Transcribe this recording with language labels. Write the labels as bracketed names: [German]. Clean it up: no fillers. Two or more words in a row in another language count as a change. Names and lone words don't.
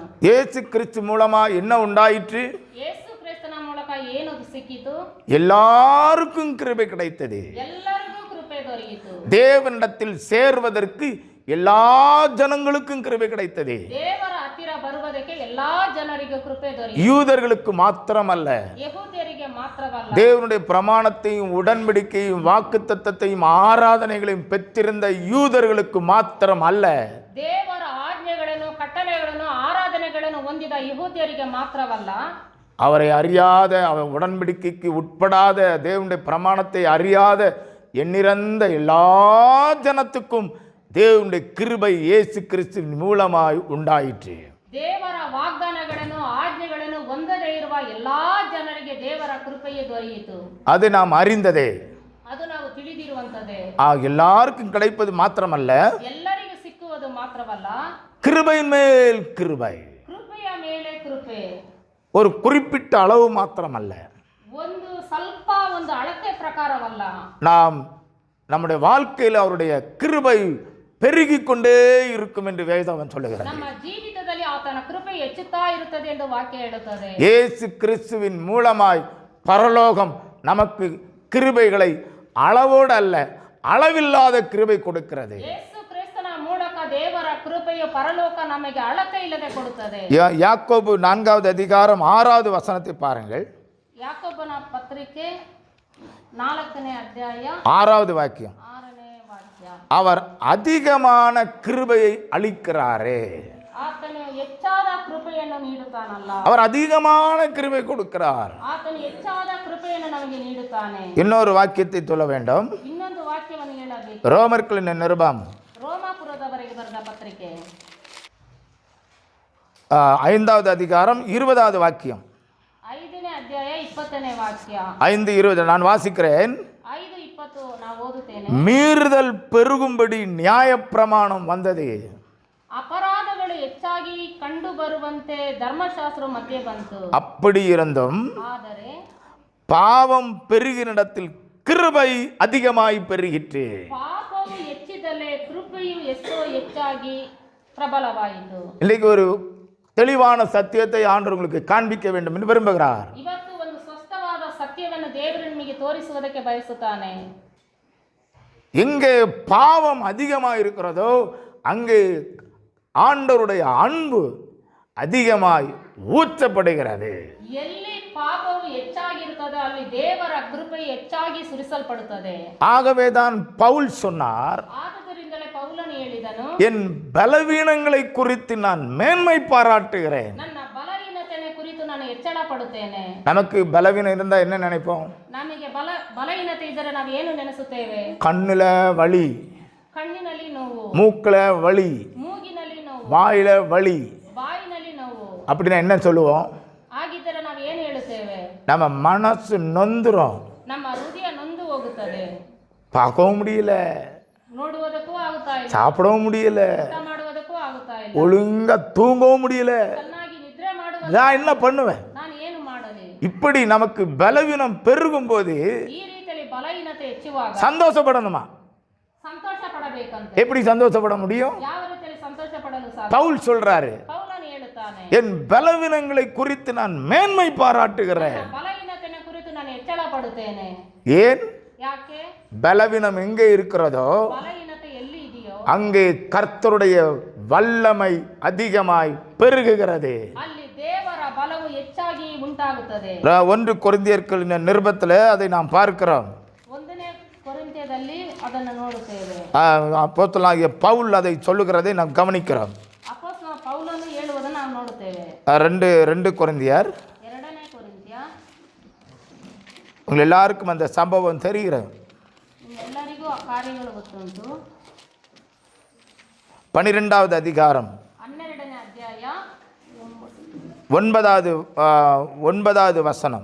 [Tamil] இயேசு கிறிஸ்து மூலமா என்ன உண்டாயிற்று? [Kannada] ಯೇಸು ಕ್ರಿಸ್ತನ ಮೂಲಕ ಏನು ಸಿಕ್ಕಿತು? [Tamil] எல்லாருக்கும் கிருபை கிடைத்தது. [Kannada] ಎಲ್ಲರಿಗೂ ಕೃಪೆ ದೊರೆಯಿತು. [Tamil] தேவனிடத்தில் சேர்வதற்கு எல்லா ஜனங்களுக்கும் கிருபை கிடைத்தது. [Kannada] ದೇವರ ಹತ್ತಿರ ಬರುವುದಕ್ಕೆ ಎಲ್ಲಾ ಜನರಿಗೂ ಕೃಪೆ ದೊರೆಯಿತು. [Tamil] யூதர்களுக்கு மாத்திரமல்ல, [Kannada] ಯೆಹೂದ್ಯರಿಗೆ ಮಾತ್ರವಲ್ಲ, [Tamil] தேவனுடைய பிரமாணத்தையும் உடன்படிக்கையும் வாக்குத்தத்தத்தையும் ஆராதனைகளையும் பெற்றிருந்த யூதர்களுக்கு மாத்திரம் அல்ல, [Kannada] ದೇವರ ಆಜ್ಞೆಗಳನ್ನು ಕಟ್ಟಳೆಗಳನ್ನು ಆರಾಧನೆಗಳನ್ನು ಹೊಂದಿದ ಯೆಹೂದ್ಯರಿಗೆ ಮಾತ್ರವಲ್ಲ, [Tamil] அவரை அறியாத, அவர் உடன்படிக்கைக்கு உட்படாத, தேவனுடைய பிரமாணத்தை அறியாத எண்ணிறந்த எல்லா ஜனத்துக்கும் தேவனுடைய கிருபை இயேசு கிறிஸ்துவின் மூலமாய் உண்டாயிற்று. [Kannada] ದೇವರ ವಾಗ್ದಾನಗಳನ್ನು ಆಜ್ಞೆಗಳನ್ನು ಹೊಂದದೇ ಇರುವ ಎಲ್ಲಾ ಜನರಿಗೆ ದೇವರ ಕೃಪೆಯೇ ದೊರೆಯಿತು. [Tamil] அது நாம் அறிந்ததே. [Kannada] ಅದು ನಾವು ತಿಳಿದಿರುವಂತದೇ. [Tamil] எல்லாருக்கும் கிடைப்பது மாத்திரமல்ல, [Kannada] ಎಲ್ಲರಿಗೂ ಸಿಕ್ಕುವುದು ಮಾತ್ರವಲ್ಲ, [Tamil] கிருபையின் மேல் கிருபை. [Kannada] ಕೃಪೆಯ ಮೇಲೆ ಕೃಪೆ. [Tamil] ஒரு குறிப்பிட்ட அளவு மாத்திரமல்ல, [Kannada] ಒಂದು ಸ್ವಲ್ಪ ಒಂದು ಅಳತೆ ಪ್ರಕಾರವಲ್ಲ, [Tamil] நாம் நம்முடைய வாழ்க்கையில் அவருடைய கிருபை பெருகிக் கொண்டே இருக்கும் என்று வேதம் சொல்லுகிறது. [Kannada] ನಮ್ಮ ಜೀವಿತದಲ್ಲಿ ಆತನ ಕೃಪೆ ಹೆಚ್ಚುತ್ತಾ ಇರುತ್ತದೆ ಎಂದು ವಾಕ್ಯ ಹೇಳುತ್ತದೆ. [Tamil] இயேசு கிறிஸ்துவின் மூலமாய் பரலோகம் நமக்கு கிருபைகளை அளவோடு அல்ல, அளவில்லாத கிருபை கொடுக்கிறது. [Kannada] ಯೇಸು ಕ್ರಿಸ್ತನ ಮೂಲಕ ದೇವರ ಕೃಪೆಯು ಪರಲೋಕ ನಮಗೆ ಅಳತೆ ಇಲ್ಲದೆ ಕೊಡುತ್ತದೆ. [Tamil] யாக்கோபு 4வது அதிகாரம் 6வது வசனத்தை பாருங்கள். [Kannada] ಯಾಕೋಬನ ಪತ್ರಿಕೆ 4ನೇ ಅಧ್ಯಾಯ [Tamil] 6வது வாக்கியம். [Kannada] 6ನೇ ವಾಕ್ಯ. [Tamil] அவர் அதிகமான கிருபையை அளிக்கிறாரே. [Kannada] ಆತನು ಹೆಚ್ಚಾದ ಕೃಪೆಯನ್ನು ನೀಡುತ್ತಾನಲ್ಲ, [Tamil] அவர் அதிகமான கிருபை கொடுக்கிறார். [Kannada] ಆತನು ಹೆಚ್ಚಾದ ಕೃಪೆಯನ್ನು ನಮಗೆ ನೀಡುತ್ತಾನೆ. [Tamil] இன்னொரு வாக்கியத்தை சொல்ல வேண்டும். [Kannada] ಇನ್ನೊಂದು ವಾಕ್ಯವನ್ನು ಹೇಳಬೇಕು. ಜೀವಿಸಬೇಕು. ರೋಮರ್ಕಲಿನ ನಿರುಬಂ ರೋಮಾಪುರದವರೆಗೆ ಬರೆದ ಪತ್ರಿಕೆ [Tamil] 5வது அதிகாரம் 20வது வாக்கியம். [Kannada] 5ನೇ ಅಧ್ಯಾಯ 20ನೇ ವಾಕ್ಯ. [Tamil] 5:20 நான் வாசிக்கிறேன். [Kannada] 5:20 ನಾವು ಓದುತ್ತೇನೆ. [Tamil] மீறுதல் பெருகும்படி நியாயப்பிரமாணம் வந்தது. [Kannada] ಅಪರಾಧಗಳು ಹೆಚ್ಚಾಗಿ ಕಂಡು ಬರುವಂತೆ ಧರ್ಮಶಾಸ್ತ್ರ ಮಧ್ಯೆ ಬಂತು. [Tamil] அப்படி இருந்தும் [Kannada] ಆದರೆ [Tamil] பாவம் பெருகினிடத்தில் கிருபை அதிகமாய் பெருகிற்று. [Kannada] ಪಾಪವು ಹೆಚ್ಚಿದಲೇ ಕೃಪೆಯು ಎಷ್ಟೋ ಹೆಚ್ಚಾಗಿ ಪ್ರಬಲವಾಯಿತು. [Tamil] இன்னைக்கு ஒரு தெளிவான சத்தியத்தை ஆண்டவர் உங்களுக்கு காண்பிக்க வேண்டும் என்று விரும்புகிறார். [Kannada] ಇವತ್ತು ಒಂದು ಸ್ಪಷ್ಟವಾದ ಸತ್ಯವನ್ನು ದೇವರು ನಿಮಗೆ ತೋರಿಸುವುದಕ್ಕೆ ಬಯಸುತ್ತಾನೆ. [Tamil] எங்கே பாவம் அதிகமாக இருக்கிறதோ அங்கே ஆண்டவருடைய அன்பு அதிகமாய் ஊற்றப்படுகிறது. [Kannada] ಎಲ್ಲಿ ಪಾಪವು ಹೆಚ್ಚಾಗಿರುತ್ತದೆ ಅಲ್ಲಿ ದೇವರ ಕೃಪೆ ಹೆಚ್ಚಾಗಿ ಸುರಿಸಲ್ಪಡುತ್ತದೆ. [Tamil] ஆகவே தான் பவுல் சொன்னார், [Kannada] ಆದುದರಿಂದಲೇ ಪೌಲನು ಹೇಳಿದನು, [Tamil] என் பலவீனங்களை குறித்து நான் மேன்மை பாராட்டுகிறேன். [Kannada] ನನ್ನ ಬಲಹೀನತೆಯ ಕುರಿತು ನಾನು ಹೆಚ್ಚಳ ಪಡುತ್ತೇನೆ. [Tamil] நமக்கு பலவீனம் இருந்தால் என்ன நினைப்போம்? [Kannada] ನಮಗೆ ಬಲಹೀನತೆ ಇದ್ದರೆ ನಾವು ಏನು ನೆನೆಸುತ್ತೇವೆ? [Tamil] கண்ணுல வலி, [Kannada] ಕಣ್ಣಿನಲ್ಲಿ ನೋವು, [Tamil] மூக்குல வலி, [Kannada] ಮೂಗಿನಲ್ಲಿ ನೋವು, [Tamil] வாயில வலி, [Kannada] ಬಾಯಿನಲ್ಲಿ ನೋವು. [Tamil] அப்படின்னா என்ன சொல்லுவோம்? [Kannada] ಹಾಗಿದ್ದರೆ ನಾವು ಏನು ಹೇಳುತ್ತೇವೆ? [Tamil] நம்ம மனசு நொந்துரும், [Kannada] ನಮ್ಮ ಹೃದಯ ನೊಂದು ಹೋಗುತ್ತದೆ. [Tamil] பார்க்கவும் முடியல, [Kannada] ನೋಡುವುದಕ್ಕೂ ಆಗುತ್ತಾ ಇಲ್ಲ, [Tamil] சாப்பிடவும் முடியல, [Kannada] ಊಟ ಮಾಡುವುದಕ್ಕೂ ಆಗುತ್ತಾ ಇಲ್ಲ, [Tamil] ஒழுங்கா தூங்கவும் முடியல. [Kannada] ಚೆನ್ನಾಗಿ ನಿದ್ರೆ ಮಾಡುವ [Tamil] நான் என்ன பண்ணுவேன்? [Kannada] ನಾನು ಏನು ಮಾಡಲಿ? [Tamil] இப்படி நமக்கு பலவீனம் பெருகும் போது [Kannada] ಈ ರೀತಿಯಲ್ಲಿ ಬಲಹೀನತೆ ಹೆಚ್ಚುವಾಗ [Tamil] சந்தோஷப்படணுமா? [Kannada] ಸಂತೋಷ ಪಡಬೇಕಂತೆ. [Tamil] எப்படி சந்தோஷப்பட முடியும்? [Kannada] ಯಾವ ರೀತಿಯಲ್ಲಿ ಸಂತೋಷ ಪಡಲು ಸಾಧ್ಯ? [Tamil] பவுல் சொல்றாரு, [Kannada] ಪೌಲನು ಹೇಳುತ್ತಾನೆ, [Tamil] என் பலவீனங்களை குறித்து நான் மேன்மை பாராட்டுகிறேன். [Kannada] ಬಲಹೀನತೆಯ ಕುರಿತು ನಾನು ಹೆಚ್ಚಳ ಪಡುತ್ತೇನೆ. [Tamil] ஏன்? [Kannada] ಯಾಕೆ? [Tamil] பலவீனம் எங்கே இருக்கிறதோ [Kannada] ಬಲಹೀನತೆ ಎಲ್ಲಿ ಇದೆಯೋ [Tamil] அங்கே கர்த்தருடைய வல்லமை அதிகமாய் பெருகுகிறது. [Kannada] ಅಲ್ಲಿ ದೇವರ ಬಲವು ಹೆಚ್ಚಾಗಿ ಉಂಟಾಗುತ್ತದೆ. [Tamil] 1 ಕೊರಿಂಥಿಯர்களின் நிருபத்தில் அதை நாம் பார்க்கிறோம். [Kannada] 1ನೇ ಕೊರಿಂಥ್ಯದಲ್ಲಿ ಅದನ್ನು ನೋಡುತ್ತೇವೆ. [Tamil] அப்போஸ்தலனாகிய பவுல் அதை சொல்லுகிறதை நாம் கவனிக்கிறோம். [Kannada] ಅಪೊಸ್ತಲ ಪೌಲನು ಹೇಳುವುದನ್ನು ನಾವು ನೋಡುತ್ತೇವೆ. 2 ಕೊರಿಂಥಿಯர் 2ನೇ ಕೊರಿಂಥ್ಯ. [Tamil] உங்கள் எல்லாருக்கும் அந்த சம்பவம் தெரிகிறது. [Kannada] ಎಲ್ಲರಿಗೂ ಆ ಕಾರ್ಯಗಳು ಗೊತ್ತುಂಟು. [Tamil] 12வது அதிகாரம் [Kannada] 12ನೇ ಅಧ್ಯಾಯ [Tamil] 9வது வசனம்.